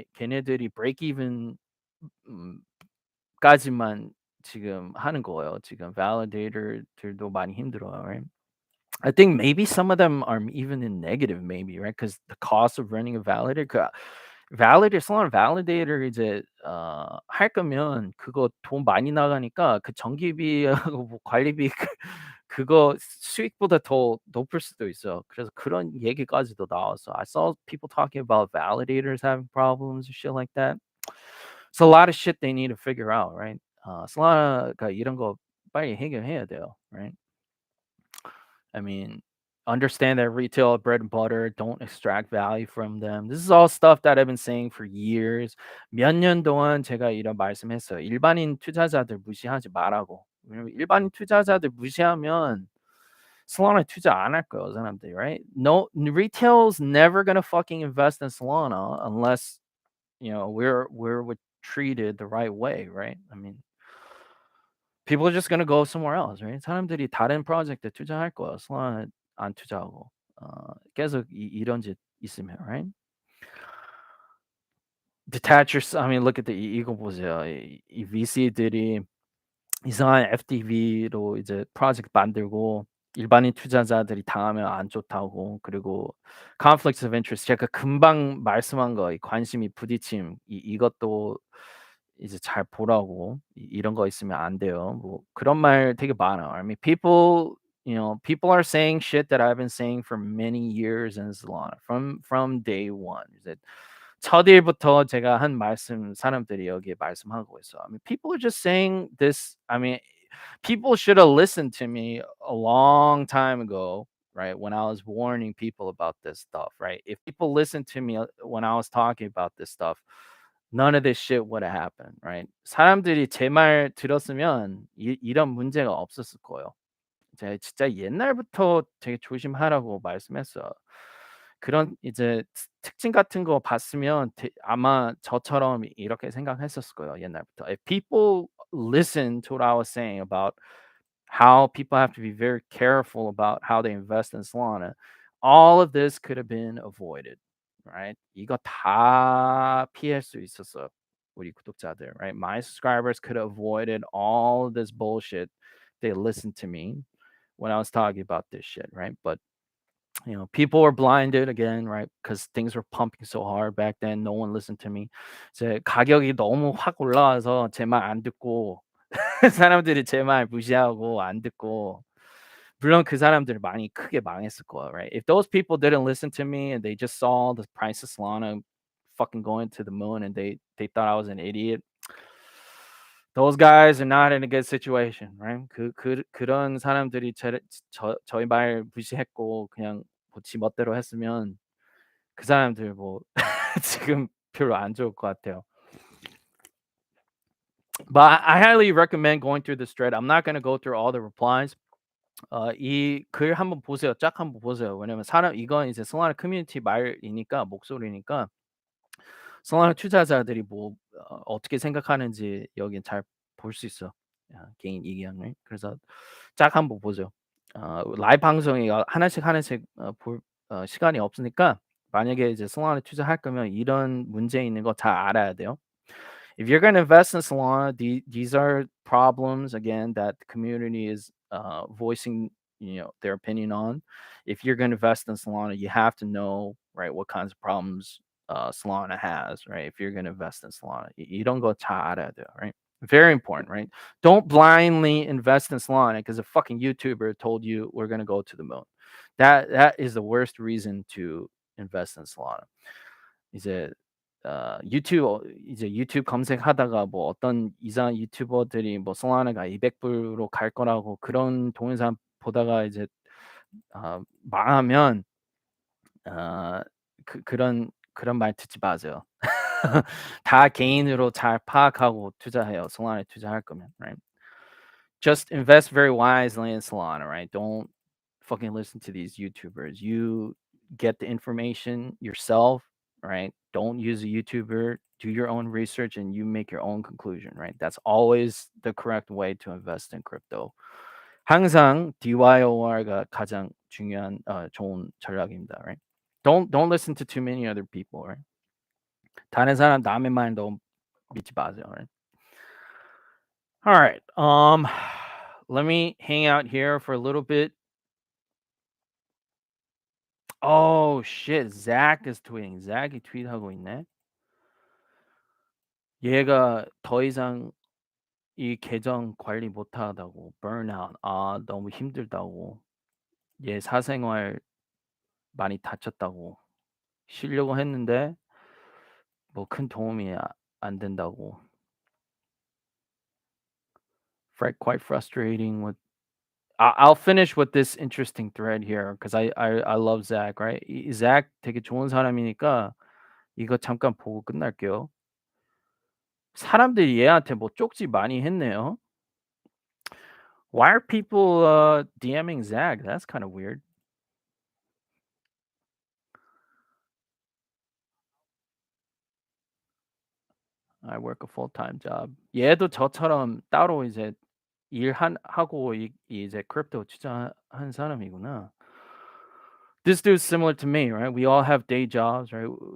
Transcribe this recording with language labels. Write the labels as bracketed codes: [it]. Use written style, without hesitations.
[ko] 걔네들이 [en] break even [ko] 음, 까지만 지금 하는 거예요. 지금 validator들도 많이 힘들어요, right? [en] I think maybe some of them are even in negative, maybe, right? Because the cost of running a validator, Solana validator [ko] 이제 할 거면 그거 돈 많이 나가니까 그 전기비하고 뭐 관리비 그거 수익보다 더 높을 수도 있어요. 그래서 그런 얘기까지도 나왔어. [en] I saw people talking about validators having problems and shit like that. It's a lot of shit they need to figure out, right? [ko] Solana가 이런 거 빨리 해결해야 돼요, right? [en] I mean, understand that retail bread and butter, don't extract value from them. This is all stuff that I've been saying for years. [ko] 몇 년 동안 제가 이런 말씀했어요. 일반인 투자자들 무시하지 말라고. 왜냐면 일반인 투자자들 무시하면 Solana 투자 안 할 거예요, 사람들이, right? [en] No, retail's never gonna fucking invest in Solana unless we're treated the right way, right? I mean, people are just gonna go somewhere else, right? [ko] 사람들이 다른 프로젝트에 투자할 거야. Solana 안 투자하고. 계속 이런 짓 있으면, right? [en] I mean, look at [ko] 이거 보세요. 이 VC들이 이상한 FTV로 이제 프로젝트 만들고 일반인 투자자들이 당하면 안 좋다고. 그리고 [en] conflicts of interest, [ko] 제가 금방 말씀한 거, 이 관심이 부딪힘, 이것도 이제 잘 보라고. 이런 거 있으면 안 돼요. 뭐 그런 말 되게 많아요. [en] I mean, people are saying shit that I've been saying for many years in Solana from day one. [ko] 이제 첫 일부터 제가 한 말씀 사람들이 여기에 말씀하고 있어요. [en] I mean, people are just saying this. I mean, people should have listened to me a long time ago, right? When I was warning people about this stuff, right? If people listened to me when I was talking about this stuff, none of this shit would have happened, right? [ko] 사람들이 제 말 들었으면 이런 문제가 없었을 거예요. 제가 진짜 옛날부터 되게 조심하라고 말씀했어요. 그런 이제 특징 같은 거 봤으면 아마 저처럼 이렇게 생각했었을 거예요, 옛날부터. [en] If people listen to what I was saying about how people have to be very careful about how they invest in Solana, all of this could have been avoided, right? [ko] 이거 다 피할 수 있었어요, 우리 구독자들, right? [en] My subscribers could have avoided all of this bullshit. They listened to me when I was talking about this shit, right? But people were blinded again, right? Because things were pumping so hard back then. No one listened to me. [ko] 이제 가격이 너무 확 올라와서 제 말 안 듣고 사람들이 제 말 무시하고 안 듣고 물론 그 사람들 많이 크게 망했을 거야, right? [en] If those people didn't listen to me and they just saw the price of Solana fucking going to the moon and they thought I was an idiot, those guys are not in a good situation, right? [ko] 그런 사람들이 저희 말 무시했고 그냥 지 멋대로 했으면 그 사람들 뭐 지금 별로 안 좋을 것 같아요. [en] But I highly recommend going through this thread. I'm not gonna go through all the replies. [ko] 이 글 한번 보세요. 쫙 한번 보세요. 왜냐면 이건 이제 솔라나 커뮤니티 말이니까 목소리니까 솔라나 투자자들이 뭐 어떻게 생각하는지 여긴 잘 볼 수 있어. 개인 의견을. 그래서 쫙 한번 보죠. 라이브 방송이 하나씩 하나씩 볼 시간이 없으니까 만약에 이제 솔라나 투자할 거면 이런 문제 있는 거 다 알아야 돼요. [en] If you're going to invest in Solana, these are problems again that the community is voicing, their opinion on. If you're going to invest in Solana, you have to know right what kinds of problems Solana has, right? If you're going to invest in Solana, [ko] 이런 거 잘 알아야 돼요, [en] right? Very important, right? Don't blindly invest in Solana because a fucking YouTuber told you we're going to go to the moon. That is the worst reason to invest in Solana. [ko] 이제 유튜브 검색하다가 뭐 어떤 이상한 유튜버들이 뭐 솔라나가 200불로 갈 거라고 그런 동영상 보다가 이제 망하면 그런 말 듣지 마세요. 다 개인으로 잘 파악하고 투자해요. 솔라나에 투자할 거면, right? [en] Just invest very wisely in Solana, right? Don't fucking listen to these YouTubers. You get the information yourself, right? Don't use a YouTuber. Do your own research and you make your own conclusion, right? That's always the correct way to invest in crypto. [ko] 항상 DYOR가 가장 중요한 좋은 전략입니다, right? [en] Don't listen to too many other people, right? [ko] 다른 사람 남의 말 너무 믿지 마세요, right? [en] All right. Let me hang out here for a little bit. Oh shit. Zach is tweeting. [ko] Zach이 트윗하고 있네. 얘가 더 이상 이 계정 관리 못하다고 burnout. 너무 힘들다고. 얘 사생활 많이 다쳤다고. 쉬려고 했는데 뭐 큰 도움이 안 된다고. [en] Quite frustrating with I'll finish with this interesting thread here because I love Zach, right? [ko] Zach 되게 좋은 사람이니까 이거 잠깐 보고 끝날게요. 사람들이 얘한테 뭐 쪽지 많이 했네요. [en] Why are people DMing Zach? That's kind of weird. I work a full-time job. [ko] 얘도 저처럼 따로 이제 하고 이제 크립토 투자한 사람이구나. [en] This dude's similar to me, right? We all have day jobs, right?